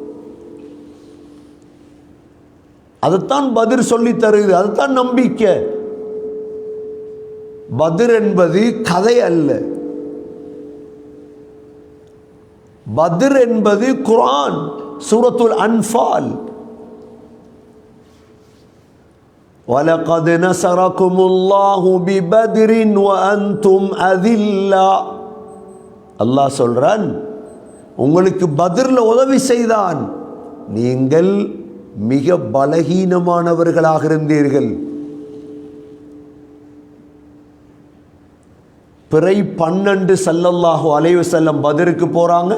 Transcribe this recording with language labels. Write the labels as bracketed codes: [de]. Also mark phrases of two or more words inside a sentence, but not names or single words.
[ta] அதைத்தான் பத்ர் சொல்லி தருது. அதுதான் நம்பிக்கை. பத்ர் என்பது கதை அல்ல. பத்ர் என்பது குர்ஆன், சூரத்துல் அன்ஃபால். [ar] وَلَقَدْ نَصَرَكُمُ اللَّهُ بِبَدْرٍ وَأَنْتُمْ أَذِلَّةٌ. [ta] அல்லாஹ் சொல்றான், உங்களுக்கு பத்ர்ல உதவி செய்தான், நீங்கள் மிக பலகீனமானவர்களாக இருந்தீர்கள். பிறை 12 [ar] صلى الله عليه وسلم [ta] பத்ருக்கு போறாங்க.